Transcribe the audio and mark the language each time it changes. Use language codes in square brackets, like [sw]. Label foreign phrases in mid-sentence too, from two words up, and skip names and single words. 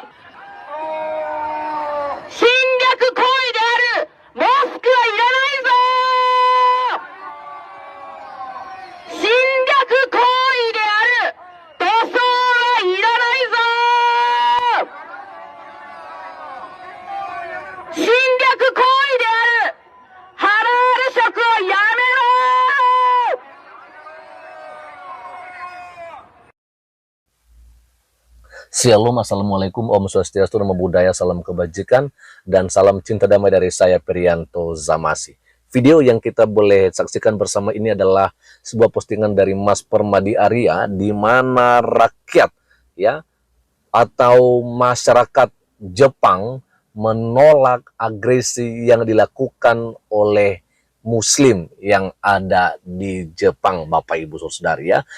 [ja] 侵略行為であるモスクはいらないぞー。侵略行為である塗装はいらないぞー。侵略行為であるハラール食をやめろー。 [id] Shalom, Assalamualaikum, Om Swastiastu, Namo Buddhaya, salam kebajikan, dan salam cinta damai dari saya, Perianto Zamasi. Video yang kita boleh saksikan bersama ini adalah sebuah postingan dari Mas Permadi Arya, di mana rakyat ya atau masyarakat Jepang menolak agresi yang dilakukan oleh Muslim yang ada di Jepang, Bapak Ibu Saudari ya.